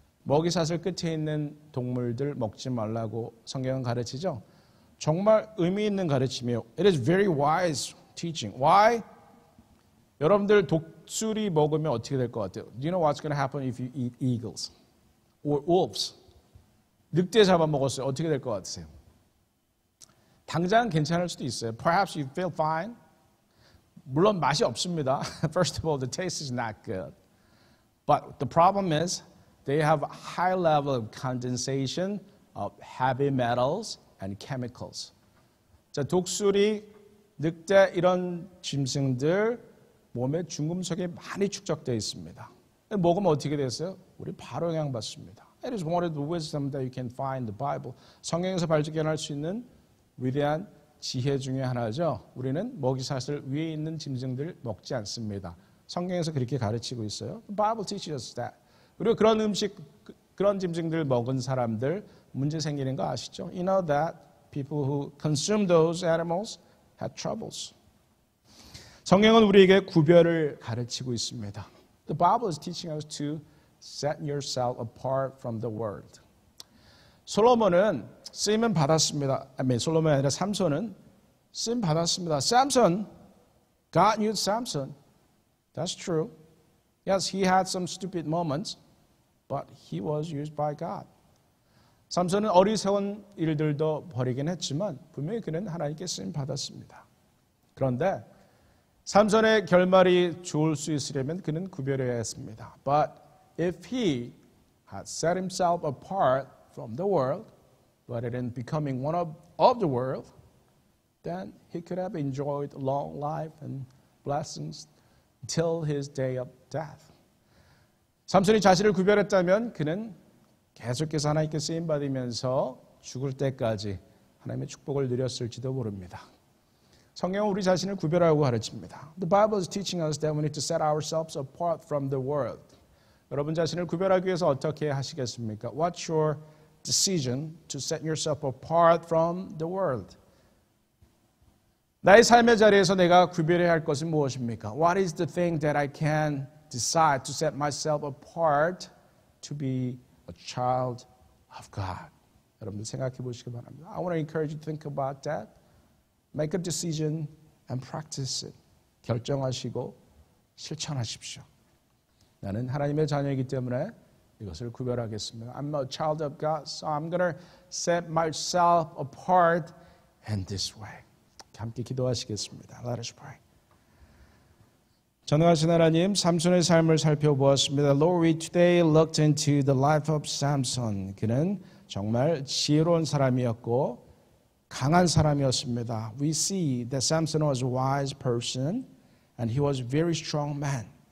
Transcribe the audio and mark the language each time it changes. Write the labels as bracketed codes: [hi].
[ko] 먹이사슬 끝에 있는 동물들 먹지 말라고 성경은 가르치죠. 정말 의미 있는 가르침이에요. [en] It is very wise teaching. Why? [ko] 여러분들 독수리 먹으면 어떻게 될 것 같아요? [en] Do you know what's going to happen if you eat eagles or wolves? [ko] 늑대 잡아먹었어요. 어떻게 될 것 같으세요? 당장은 괜찮을 수도 있어요. [en] Perhaps you feel fine. [ko] 물론 맛이 없습니다. [en] First of all, the taste is not good. But the problem is they have a high level of condensation of heavy metals and chemicals. [ko] 자, 독수리, 늑대 이런 짐승들 몸에 중금속이 많이 축적되어 있습니다. 먹으면 어떻게 됐어요? 우리 바로 영향받습니다. [en] It is one of the wisdom that you can find in the Bible. [ko] 성경에서 발견할 수 있는 위대한 지혜 중에 하나죠. 우리는 먹이사슬 위에 있는 짐승들 먹지 않습니다. 성경에서 그렇게 가르치고 있어요. [en] The Bible teaches us that. [ko] 그리고 그런 음식, 그런 짐승들 먹은 사람들 문제 생기는 거 아시죠? [en] You know that people who consume those animals have troubles. [ko] 성경은 우리에게 구별을 가르치고 있습니다. [en] The Bible is teaching us to set yourself apart from the world. [ko] 솔로몬은 쓰임은 받았습니다. 솔로몬이 아니라 삼손은 쓰임 받았습니다. [en] Samson, God used Samson. That's true. Yes, he had some stupid moments, but he was used by God. [ko] 삼손은 어리석은 일들도 벌이긴 했지만 분명히 그는 하나님께 쓰임 받았습니다. 그런데 삼손의 결말이 좋을 수 있으려면 그는 구별해야 했습니다. [en] But if he had set himself apart from the world, rather than becoming one of the world, then he could have enjoyed a long life and blessings until his day of death. [ko] 삼손이 자신을 구별했다면 그는 계속해서 하나님께 쓰임받으면서 죽을 때까지 하나님의 축복을 누렸을지도 모릅니다. 성경은 우리 자신을 구별하고 가르칩니다. [en] The Bible is teaching us that we need to set ourselves apart from the world. [ko] 여러분 자신을 구별하기 위해서 어떻게 하시겠습니까? [en] What's your decision to set yourself apart from the world? [ko] 나의 삶의 자리에서 내가 구별해야 할 것은 무엇입니까? [en] What is the thing that I can decide to set myself apart to be a child of God. [ko] 여러분들 생각해 보시기 바랍니다. [en] I want to encourage you to think about that. Make a decision and practice it. [ko] 결정하시고 실천하십시오. 나는 하나님의 자녀이기 때문에 이것을 구별하겠습니다. [en] I'm a child of God, so I'm going to set myself apart in this way. [ko] 함께 기도하시겠습니다. [en] Let us pray. [ko] 전능하신 하나님, 삼손의 삶을 살펴보았습니다. [en] Lord, we today looked into the life of Samson. [ko] 그는 정말 지혜로운 사람이었고 강한 사람이었습니다. [en] We see that Samson was a wise person and he was a very strong man.